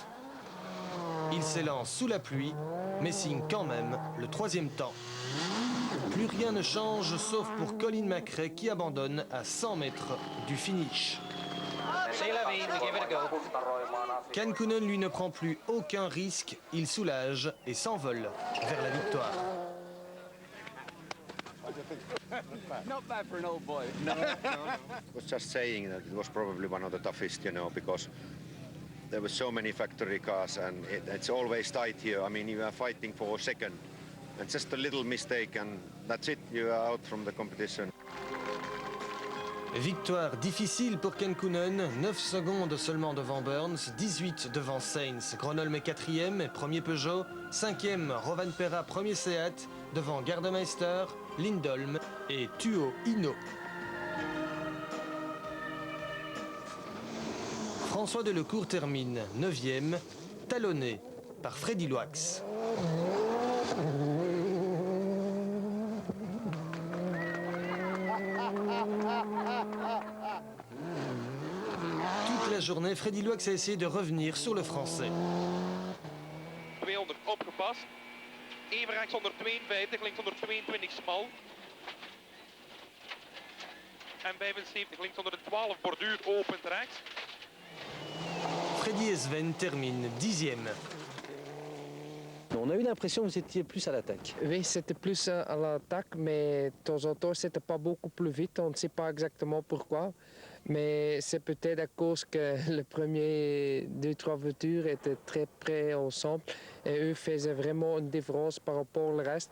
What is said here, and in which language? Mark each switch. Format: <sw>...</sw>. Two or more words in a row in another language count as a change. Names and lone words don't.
<fr>Il s'élance sous la pluie, mais signe quand même le 3e temps. Plus rien ne change, sauf pour Colin McRae qui abandonne à 100 mètres du finish. Kankkunen, lui, ne prend plus aucun risque. Il soulage et s'envole vers la victoire.</fr> <en>Not bad for an old boy. I was just saying that it was probably one of the toughest, because there were so many factory cars and it's always tight here. I mean, you are fighting for a second. And just a little mistake and that's it, you are out from the competition.</en> <fr>Victoire difficile pour Kankkunen, 9 secondes seulement devant Burns, 18 devant Sainz. Gronholm est 4e, premier Peugeot, 5e Rovanperä, premier Seat, devant Gardemeister, Lindholm et Tuo Ino. François Delecourt termine 9e, talonné par Freddy Loax. Toute la journée, Freddy Loax a essayé de revenir sur le français.</fr> <nl>200 opgepast. Even rechts 152, links 122 smal. En 75, links 112 borduur opent rechts.</nl> <fr>Freddy et Sven terminent 10e. On a eu l'impression que vous étiez plus à l'attaque. Oui, c'était plus à l'attaque, mais de temps en temps, c'était pas beaucoup plus vite. On ne sait pas exactement pourquoi. Mais c'est peut-être à cause que les premiers 2-3 voitures étaient très près ensemble et eux faisaient vraiment une différence par rapport au reste.</fr>